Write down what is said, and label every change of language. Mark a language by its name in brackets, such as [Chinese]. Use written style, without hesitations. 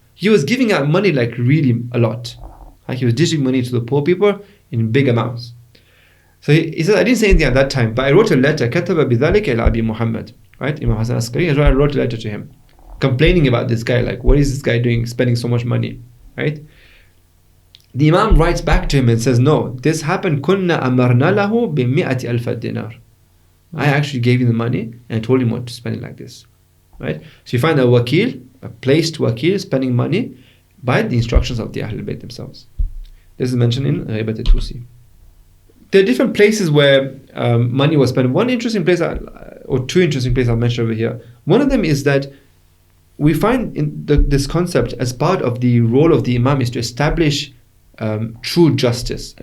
[English] He was giving out money like really a lot. Like he was distributing money to the poor people in big amounts. So he says, I didn't say anything at that time, but I wrote a letter. [Arabic] كتب بذلك إلى أبي محمد. [English] Right? [Arabic] Imam Hassan Askari. [English] I wrote a letter to him, complaining about this guy. Like, what is this guy doing, spending so much money? Right? The Imam writes back to him and says, no, this happened. [Arabic] كنا أمرنا له بمئة ألف دينار. [English] I actually gave him the money and told him what to spend it like this. Right? So you find a wakil, a placed wakil, spending money by the instructions of the Ahlul Bayt themselves. This is mentioned in Ghibat al-Tusi. There are different places where money was spent. One interesting place, or two interesting places I'll mention over here. One of them is that we find in this concept as part of the role of the Imam is to establish true justice.